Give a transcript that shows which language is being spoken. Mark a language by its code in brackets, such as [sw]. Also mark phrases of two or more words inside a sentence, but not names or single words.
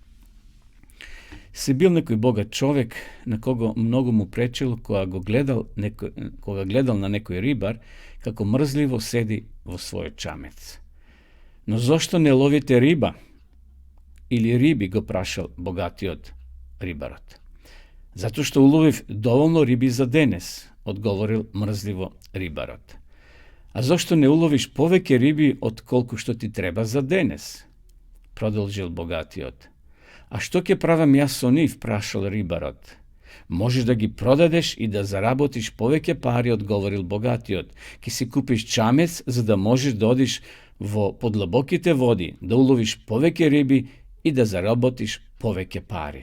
[mk] Се бил некој богат човек на кого многу му пречило кога гледал на некој рибар како мрзливо седи во својот чамец. Но зошто не ловите риба? Или риби, го прашал богатиот рибарот. Затоа што уловив доволно риби за денес, одговорил мрзливо рибарот. А зашто не уловиш повеќе риби од колико што ти треба за денес? Продолжил богатиот. А што ќе правам јас со нив, прашал рибарот. Можеш да ги продадеш и да заработиш повеќе пари, одговорил богатиот. Ке си купиш чамец за да можеш да одиш во подлабоките води, да уловиш повеќе риби и да заработиш повеќе пари.